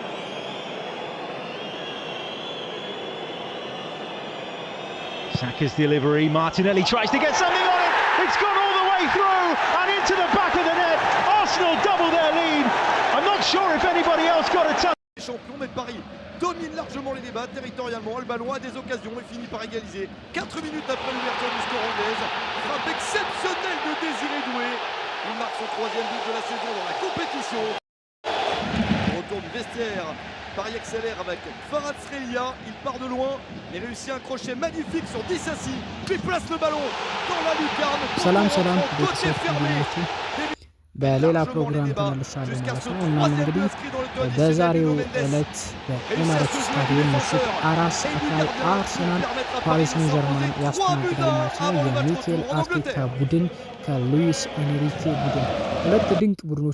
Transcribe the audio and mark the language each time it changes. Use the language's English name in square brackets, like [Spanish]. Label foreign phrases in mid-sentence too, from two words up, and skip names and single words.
[English] Saka's delivery, Martinelli tries to get something on it! It's gone all the way through and into the back of the net! Arsenal double their lead! I'm not sure if anybody else got a touch. [French] Champion, mais Paris domine largement les débats territorialement. Le ballon a des occasions et finit par égaliser. 4 minutes après l'ouverture du score anglaise. Frappe exceptionnelle de Désiré Doué. Il marque son 3e but de la saison dans la compétition. Retour du vestiaire. Paris accélère avec Farad Srelia. Il part de loin, mais réussit un crochet magnifique sur Dissassi. Puis place le ballon dans la lucarne. Salam côté fermé. [Amharic] በሌላ ፕሮግራም ተመልሳለን ማለት ነው። እና እንግዲህ በዛሬው ዕለት በኤማሬትስ ስታዲየም ምሽት 4 ሰዓት ላይ አርሰናል ፓሪስ ሴን ጀርመን ያስተናግዳል ማለት ነው። የሚኬል አርቴታ ቡድን ከሉዊስ ኤንሪኬ ቡድን ሁለት ድንቅ ቡድኖች